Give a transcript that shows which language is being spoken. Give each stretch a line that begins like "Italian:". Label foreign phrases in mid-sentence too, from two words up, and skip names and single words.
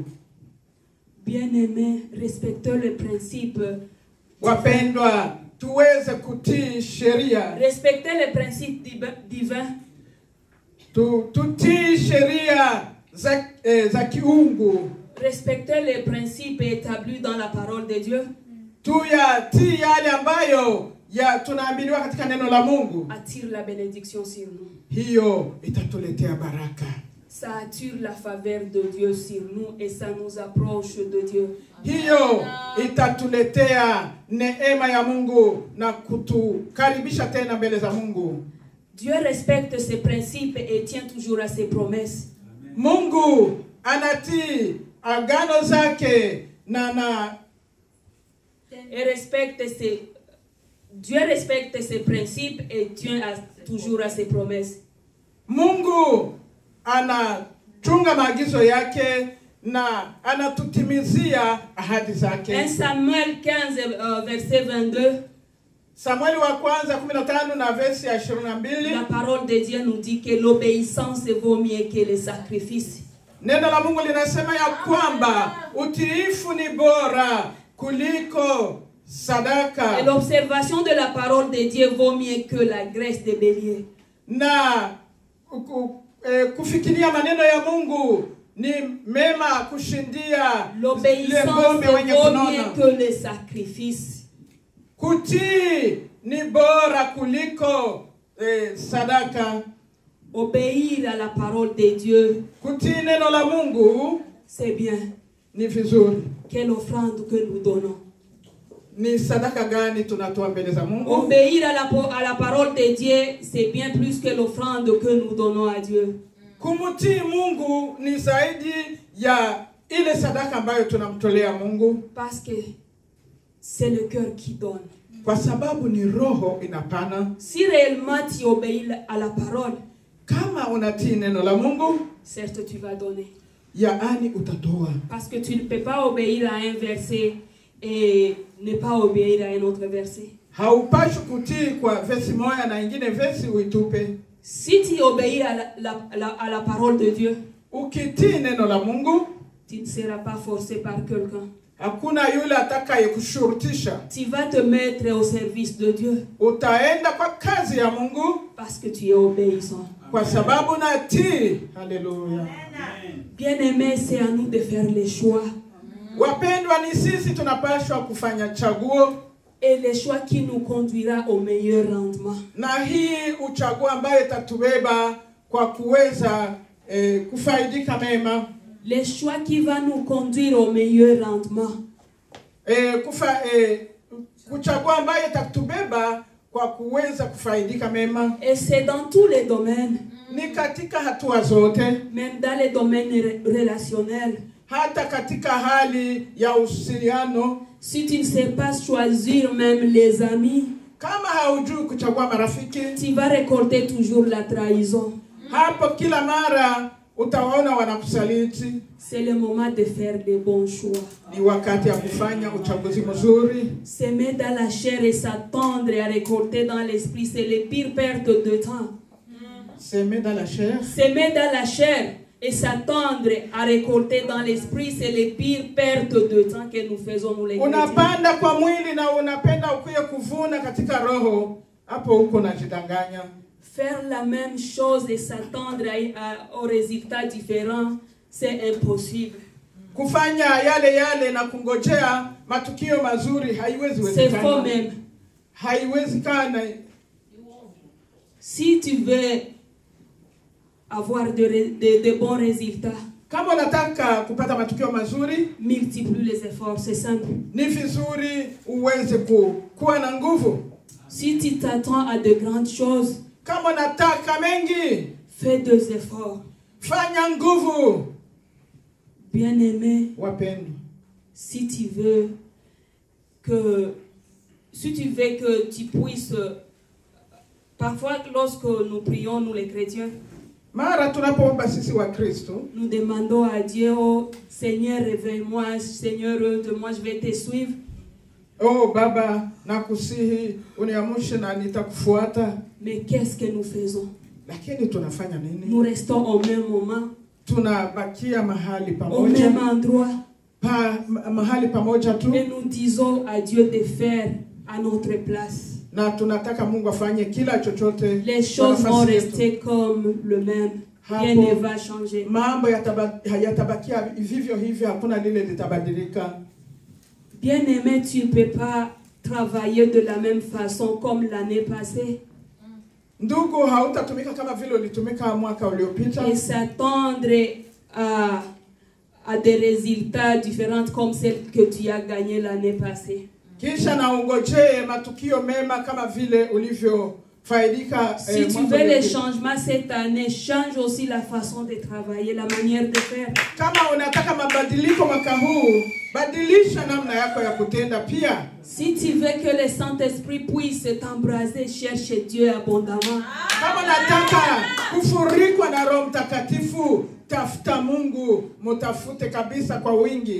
French: Bien-aimés, respectons le principe.
Swahili: Wapendwa, tuweze kutii sheria.
French: Respectez le principe divin.
Swahili: Tutii sheria za kiungu.
French: Respectez les principes établis dans la parole de Dieu.
Swahili: Tuyatii yale ambayo tunaambiwa katika neno la Mungu.
French: Attire la bénédiction sur nous.
Swahili: Hiyo itatuletea baraka.
French: Ça attire la faveur de Dieu sur nous et ça nous approche de Dieu.
Swahili: Hiyo itatuletea neema ya Mungu na kutukaribisha tena mbele za Mungu.
French: Dieu respecte ses principes et tient toujours à ses promesses.
Swahili: Mungu anatii agano zake
French: Dieu respecte ses principes et tient toujours à ses promesses.
Swahili: Mungu anachunga maagizo yake na anatutimizia ahadi zake.
French: 1 Samuel 15 verset 22.
Swahili: Samueli wa kwanza 15 na verse ya 22.
French: La parole de Dieu nous dit que l'obéissance vaut mieux que les sacrifices.
Swahili: Neno la Mungu linasema ya kwamba utiifu ni bora kuliko sadaka.
French: Et l'observation de la parole de Dieu vaut mieux que la graisse de bélier.
Swahili: Na kufikiria maneno ya Mungu ni mema kushindia
French: l'obéissance vaut mieux que les sacrifices.
Swahili: Kutii ni bora kuliko sadaka.
French: Obéir à la parole de Dieu,
Swahili: kutii neno la Mungu,
French: c'est bien.
Swahili: Ni vizuri.
French: Quelle offrande que nous donnons.
Swahili: Ni sadaka gani tunatoa mbele za Mungu?
French: Obéir à la parole de Dieu, c'est bien plus que l'offrande que nous donnons à Dieu.
Swahili: Kumutii Mungu ni zaidi ya ile sadaka ambayo tunamtolea Mungu.
French: Parce que c'est le cœur qui donne.
Swahili: Kwa sababu ni roho inapana.
French: Si réellement tu obéis à la parole,
Swahili: kama unatii neno la Mungu,
French: certes tu vas donner.
Swahili: Yaani utatoa.
French: Parce que tu ne peux pas obéir à un verset et ne pas obéir à un autre verset.
Swahili: Haupashi kutii kwa versi moja na ingine versi uitupe.
French: Si tu obéis à la parole de Dieu,
Swahili: ukitii neno la Mungu,
French: tu ne seras pas forcé par quelqu'un.
Swahili: Hakuna yule atakayekushurutisha.
French: Tu vas te mettre au service de Dieu.
Swahili: Utaenda kwa kazi ya Mungu
French: parce que tu es obéissant.
Swahili: Kwa sababu natii. Haleluya.
French: Bien-aimé, c'est à nous de faire les choix.
Swahili: Wapendwa, ni sisi tunapaswa kufanya chaguo.
French: Et le choix qui nous conduira au meilleur rendement.
Swahili: Na hii uchaguo ambaye tatubeba kwa kuweza kufaidika mema.
French: Le choix qui va nous conduire au meilleur rendement.
Swahili: Kuchagua ambaye tatubeba kwa kuweza kufaidika mema.
French: Et c'est dans tous les domaines.
Swahili: Ni katika hatua zote.
French: Même dans les domaines relationnels.
Swahili: Hata katika hali ya usiliano.
French: Si tu ne sais pas choisir même les amis,
Swahili: kama haujui kuchagua marafiki,
French: tu vas récolter toujours la trahison.
Swahili: Hapo kila mara utawaona wanakusaliti.
French: C'est le moment de faire les bons choix.
Swahili: Ni wakati ya kufanya uchaguzi mzuri.
French: S'aimer dans la chair et s'attendre à récolter dans l'esprit, c'est les pires pertes de temps. S'aimer dans la chair. S'aimer dans la chair et s'attendre à récolter dans l'esprit, c'est les pires pertes de temps que nous faisons nous les chrétiens.
Swahili: Unapanda kwa mwili na unapenda ukuye kuvuna katika roho, hapo uko unajidanganya.
French: Faire la même chose et s'attendre aux résultats différents, c'est impossible.
Swahili: Kufanya yale na kungojea matukio mazuri haiwezi
French: C'est faux
Swahili: wezekana.
French: même.
Swahili: Haiwezekana.
French: Si tu veux avoir de bons résultats,
Swahili: Kama unataka kupata matukio mazuri,
French: multiplie les efforts, c'est simple.
Swahili: ni vizuri uweze kuwa na nguvu.
French: Si tu t'attends à de grandes choses,
Swahili: Kama unataka mengi,
French: fais des efforts.
Swahili: fanya nguvu.
French: Bien-aimé,
Swahili: Wapendwa,
French: si tu veux que tu puisses, parfois lorsque nous prions, nous les chrétiens,
Swahili: mara tunapoomba sisi wa Kristo,
French: nous demandons à Dieu, oh Seigneur, réveille-moi, Seigneur, de moi je vais te suivre.
Swahili: oh Baba, nakusihi uniamshe na nitakufuata.
French: Mais qu'est-ce que nous faisons?
Swahili: Lakini tunafanya nini?
French: Nous restons au même moment,
Swahili: Tunabakia mahali
French: au même
Swahili: pamoja,
French: endroit,
Swahili: mahali pamoja tu,
French: et nous disons à Dieu de faire à notre place.
Swahili: na tunataka Mungu afanye kila chochote.
French: Les choses
Swahili: kwa
French: vont
Swahili: nafasi yetu.
French: rester comme le même. Rien ne va changer.
Swahili: Mambo hayatabakia vivyo hivyo, hakuna lile litabadilika.
French: Bien-aimé, tu ne peux pas travailler de la même façon comme l'année passée
Swahili: Ndugu, hautatumika kama vile ulitumika mwaka uliopita,
French: et s'attendre à des résultats différents comme celles que tu as gagnées l'année passée.
Swahili: kisha na ungojee matukio mema kama vile ulivyofaidika.
French: Si tu veux les changements cette année, change aussi la façon de travailler, la manière de faire.
Swahili: Kama unataka mabadiliko mwaka huu, badilisha namna yako ya kutenda pia.
French: Si tu veux que le Saint-Esprit puisse t'embraser, cherche Dieu abondamment.
Swahili: Kama unataka kufurikwa na Roho Mtakatifu, tafuta Mungu, mutafute kabisa kwa wingi.